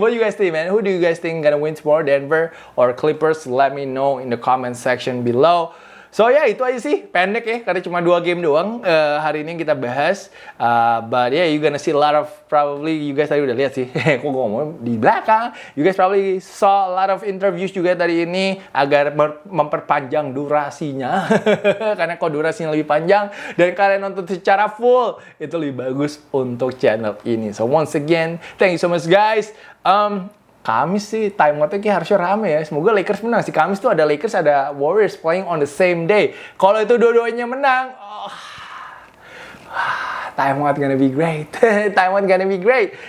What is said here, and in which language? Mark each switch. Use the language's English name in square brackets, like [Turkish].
[English] What do you guys think, man? Who do you guys think gonna win tomorrow, Denver or Clippers? Let me know in the comment section below. [Indonesian] So ya, itu aja sih, pendek ya, karena cuma 2 game doang hari ini yang kita bahas. [English] But yeah, you gonna see a lot of, probably you guys [Indonesian] tadi udah lihat sih, kok ngomong di belakang. [English] You guys probably saw a lot of interviews [Indonesian] juga tadi ini agar memperpanjang durasinya. Karena kalau durasinya lebih panjang dan kalian nonton secara full, itu lebih bagus untuk channel ini. [English] So once again, thank you so much guys. [Indonesian] Kamis sih time out-nya harusnya rame ya. Semoga Lakers menang sih. Kamis tuh ada Lakers, ada Warriors [English] playing on the same day. [Indonesian] Kalau itu dua-duanya menang, [English] time out gonna be great. Time out gonna be great.